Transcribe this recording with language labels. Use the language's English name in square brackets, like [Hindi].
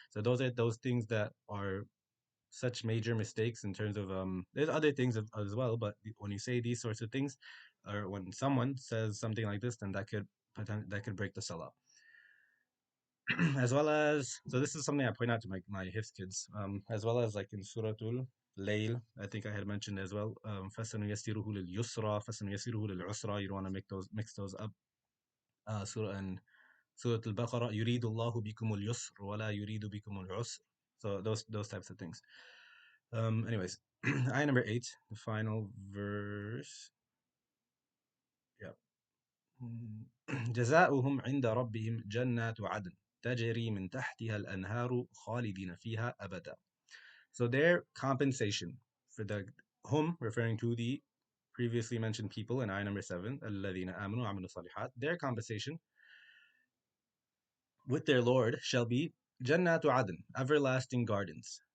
[English] So those are those things that are such major mistakes in terms of there's other things as well, but when you say these sorts of things, or when someone says something like this, then that could break the salah. As well as, so this is something I point out to my Hifz kids, as well as like in Suratul Layl, I think I had mentioned as well, [Arabic] فَسَنُيَسِّرُهُ لِلْيُسْرَى فَسَنُيَسِّرُهُ لِلْعُسْرَى. [English] You don't want to mix those up. [Arabic] Surah Al-Baqarah, يُرِيدُ اللَّهُ بِكُمُ الْيُسْرَ وَلَا يُرِيدُ بِكُمُ الْعُسْرَ. [English] So those types of things. Anyways, ayah number 8, the final verse. Yeah. [Arabic] جزاؤهم عند ربهم جنات عدن تجري من تحتها الأنهار خالدين فيها أبدا. [English] So their compensation for the hum, referring to the previously mentioned people in ayah number 7, [Arabic] الذين آمنوا وعملوا الصالحات, [English] their compensation with their Lord shall be [Arabic] جنات عدن, [English] everlasting gardens.